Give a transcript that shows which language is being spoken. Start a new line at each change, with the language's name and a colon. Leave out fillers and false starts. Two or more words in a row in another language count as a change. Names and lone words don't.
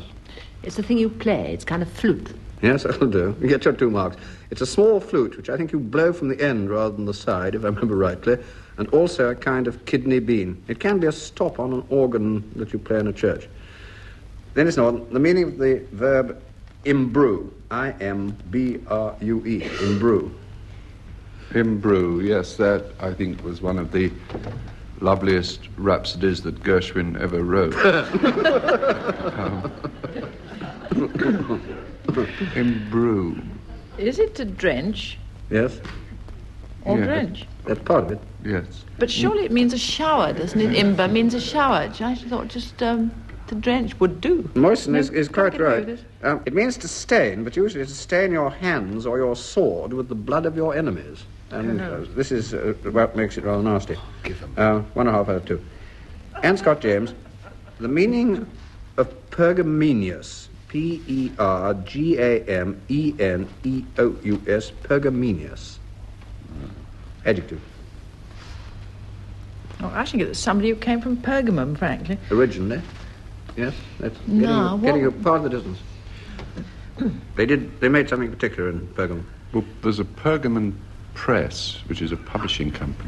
English: It's the thing you play. It's kind of flute. Yes, that'll do. You get your 2 marks. It's a small flute, which I think you blow from the end rather than the side, if I remember rightly, and also a kind of kidney bean. It can be a stop on an organ that you play in a church. Then it's not. The meaning of the verb imbrue. I-M-B-R-U-E. Imbrue. Imbrue, yes, that, I think, was one of the loveliest rhapsodies that Gershwin ever wrote. Imbrue. Is it to drench? Yes. Or Yeah. drench? That's part of it. Yes. But surely it means a shower, doesn't it? Imber means a shower. I thought just to drench would do. Moisten is Can't quite get away right. with It means to stain, but usually to stain your hands or your sword with the blood of your enemies. And this is what makes it rather nasty. 1.5 out of 2. Anne Scott James, the meaning of Pergameneous, P-E-R-G-A-M-E-N-E-O-U-S, Pergameneous. Adjective. Oh, I think it's somebody who came from Pergamum, frankly. Originally. Yes, that's getting a part of the distance. They made something particular in Pergamum. Well, there's a Pergamon Press, which is a publishing company.